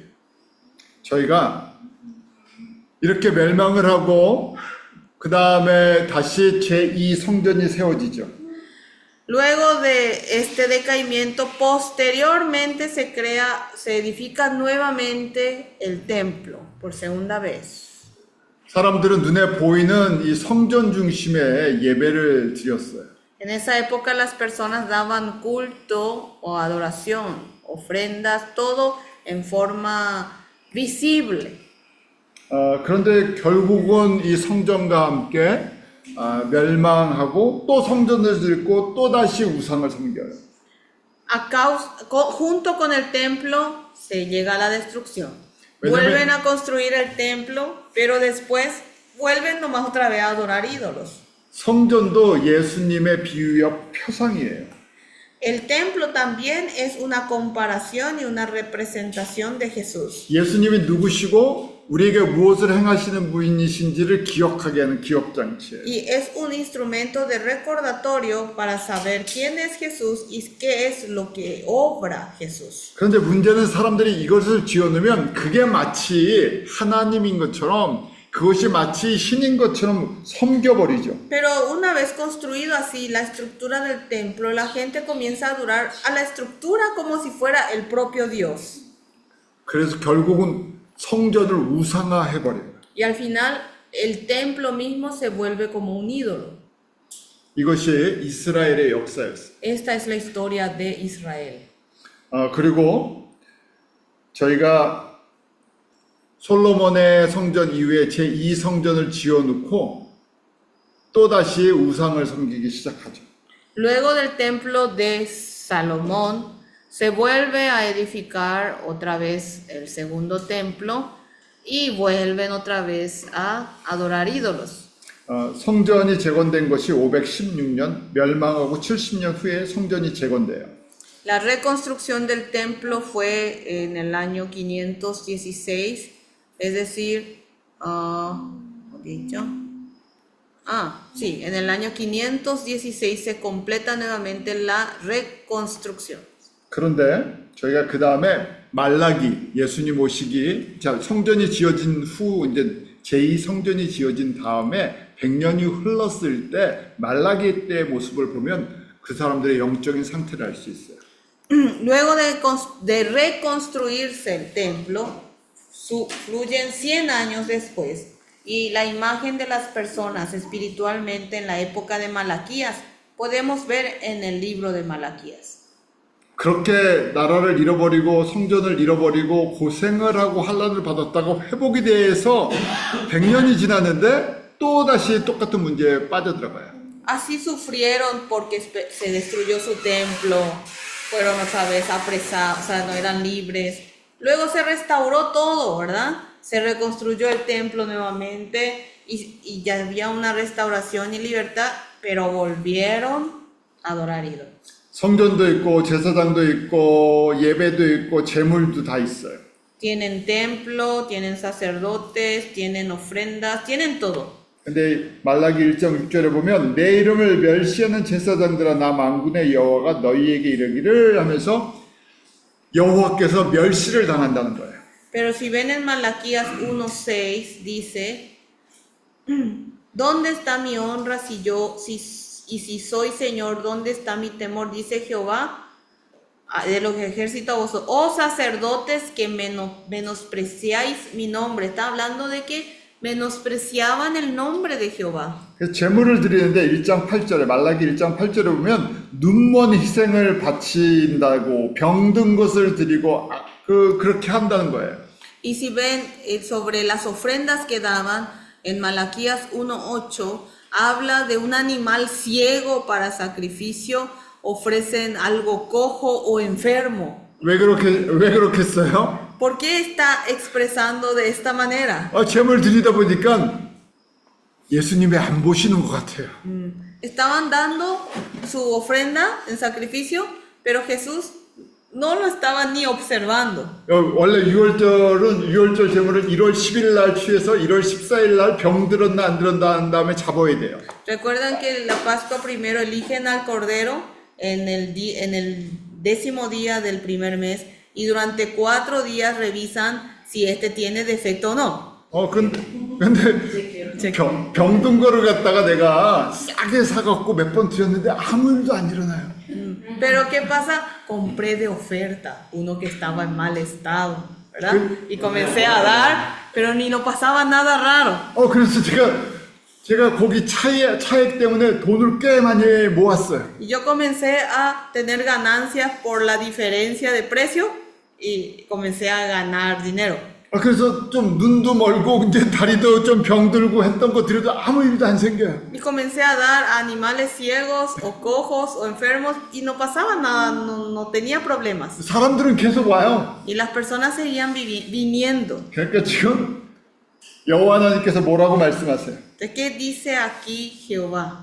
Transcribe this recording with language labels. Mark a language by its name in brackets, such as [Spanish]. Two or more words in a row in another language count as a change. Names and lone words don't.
[Korean] 저희가 이렇게 멸망을 하고 그 다음에 다시 제2 성전이 세워지죠. [Spanish] Luego de este decaimiento, posteriormente se edifica nuevamente el templo por segunda vez. [Korean] 사람들은 눈에 보이는 이 성전 중심의 예배를 드렸어요. [Spanish] En esa época las personas daban culto o adoración, ofrendas, todo en forma visible. [Korean] 그런데 결국은 이 성전과 함께 멸망하고 또 성전을 짓고 또 다시 우상을 섬겨요. [Spanish] Junto con el templo se llega a la destrucción. [Korean] 왜냐면- [Spanish] Vuelven a construir el templo, pero después vuelven nomás otra vez a adorar ídolos. [Korean] 성전도 예수님의 비유역 표상이에요. [Spanish] El templo también es una comparación y una representación de Jesús. [Korean] 예수님이 누구시고 우리에게 무엇을 행하시는 분이신지를 기억하게 하는 기억장치예요. [Spanish] Y es un instrumento de recordatorio para saber quién es Jesús y qué es lo que obra Jesús. [Korean] 그런데 문제는 사람들이 이것을 지어놓으면 그게 마치 하나님인 것처럼 그것이 마치 신인 것처럼 섬겨버리죠. [Spanish] Pero una vez construido así la estructura del templo, la gente comienza a adorar a la estructura como si fuera el propio Dios. [Korean] 그래서 결국은 성전을 우상화해버려요. [Spanish] Y al final el templo mismo se vuelve como un ídolo. [Korean] 이것이 이스라엘의 역사였어요. [Spanish] Esta es la historia de Israel. [Korean] 그리고 저희가 솔로몬의 성전 이후에 제2성전을 지어놓고 또다시 우상을 섬기기 시작하죠. [Spanish] Luego del templo de Salomón, se vuelve a edificar otra vez el segundo templo y vuelven otra vez a adorar ídolos. [Korean] 성전이 재건된 것이 516년, 멸망하고 70년 후에 성전이 재건돼요. [Spanish] La reconstrucción del templo fue en el año 516, es decir, en el año 516 se completa nuevamente la reconstrucción. [Korean] 그런데 저희가 그 다음에 말라기, 예수님 오시기, 자, 성전이 지어진 후 이제 제2성전이 지어진 다음에 100년이 흘렀을 때 말라기 때의 모습을 보면 그 사람들의 영적인 상태를 알 수 있어요. [Spanish] Luego de reconstruirse el templo, fluyen 100 años después y la imagen de las personas espiritualmente en la época de Malaquías podemos ver en el libro de Malaquías. [Korean] 그렇게 나라를 잃어버리고 성전을 잃어버리고 고생을 하고 환난을 받았다고 회복이 돼서 100년이 지났는데 또다시 똑같은 문제에 빠져들어가요. [Spanish] Así sufrieron porque se destruyó su templo, fueron otra vez apresados, o sea, no eran libres. Luego se restauró todo, ¿verdad? Se reconstruyó el templo nuevamente y ya había una restauración y libertad, pero volvieron a adorar ídolos. [Korean] 성전도 있고 제사장도 있고 예배도 있고 제물도 다 있어요. [Spanish] Tienen templo, tienen sacerdotes, tienen ofrendas, tienen todo. [Korean] 근데 말라기 1장 6절에 보면 내 이름을 멸시하는 제사장들아 나 만군의 여호와가 너희에게 이르기를 하면서 여호와께서 멸시를 당한다는 거예요. [Spanish] Pero si ven en Malaquías 1:6 dice, ¿dónde está mi honra si soy Señor? ¿Dónde está mi temor? Dice Jehová de los ejércitos a vosotros, oh sacerdotes que menospreciáis mi nombre. Está hablando de que menospreciaban el nombre de Jehová. [Korean] 그래서 제물을 드리는데 1장 8절에 말라기 1장 8절에 보면 눈먼 희생을 바친다고 병든 것을 드리고 그렇게 한다는 거예요. [Spanish] Y si ven sobre las ofrendas que daban en Malaquías 1:8, habla de un animal ciego para sacrificio, ofrecen algo cojo o enfermo. [Korean] 왜 그렇게 써요? [Spanish] ¿Por qué está expresando de esta manera? [Korean] 제물 드리다 보니까 예수님이 안 보시는 것 같아요. [Spanish] Estaban dando su ofrenda en sacrificio, pero Jesús no lo estaba ni observando. [Korean] 원래 6월절 제물을 1월 10일 날 취해서 1월 14일 날 병 들었나 안 들었나 한 다음에 잡아야 돼요. [Spanish] Recuerdan que la Pascua primero eligen al Cordero en el 10º día del primer mes y durante 4 días revisan si este tiene defecto o no. [Korean] 근데 병든 거를 갖다가 내가 싸게 사갖고 몇 번 드렸는데 아무 일도 안 일어나요. [Spanish] Pero ¿qué pasa? Compré de oferta uno que estaba en mal estado, ¿verdad? Y comencé a dar, pero ni no pasaba nada raro. [Korean] 그래서 제가 거기 차액 때문에 돈을 꽤 많이 모았어요. [Spanish] Y yo comencé a tener ganancias por la diferencia de precio y comencé a ganar dinero. [Korean] 그래서 좀 눈도 멀고 이제 다리도 좀 병들고 했던 거 드려도 아무 일도 안 생겨요. [Spanish] Y comencé a dar a animales ciegos o cojos o enfermos y no pasaba nada, no tenía problemas. [Korean] 사람들은 계속 와요. [Spanish] Y las personas seguían viniendo. [Korean] 그러니까 지금 여호와 하나님께서 뭐라고 말씀하세요? [Spanish] ¿De qué dice aquí Jehová?